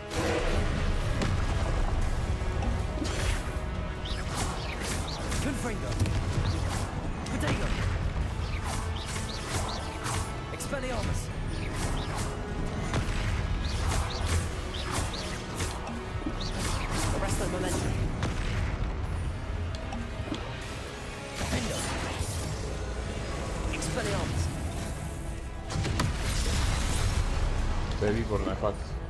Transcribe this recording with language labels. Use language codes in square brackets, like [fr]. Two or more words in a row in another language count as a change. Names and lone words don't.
[en] Confringo. Expelliarmus! Arrest the momentum. Defendo! Expelliarmus! [cs] To je výborné, fakt.